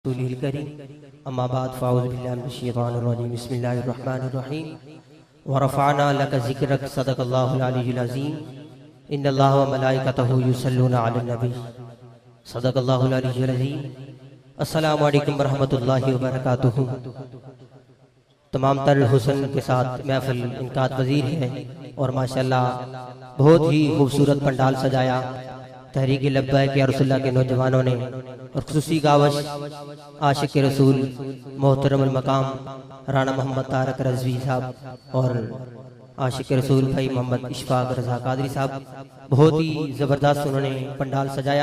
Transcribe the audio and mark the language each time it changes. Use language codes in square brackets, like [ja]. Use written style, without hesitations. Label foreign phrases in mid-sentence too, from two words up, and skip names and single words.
[ar] أما بعد فأعوذ بالله من الشيطان الرجيم بسم الله الرحمن الرحيم ورفعنا لك ذكرك صدق الله العلي العظيم إن الله وملائكته يصلون على النبي صدق الله العلي العظيم. السلام عليكم ورحمة الله وبركاته. [ur] تمام تر حسن کے ساتھ محفل انعقاد پذیر ہے اور ماشاءاللہ بہت ہی خوبصورت پنڈال سجایا تحریک لبیک یا رسول اللہ کے نوجوانوں نے اور خصوصی گاوش عاشق رسول محترم مقام رانا محمد طارق رضوی صاحب اور عاشق رسول بھائی محمد اشفاق رضا قادری صاحب بہت ہی زبردست انہوں نے پنڈال سجایا.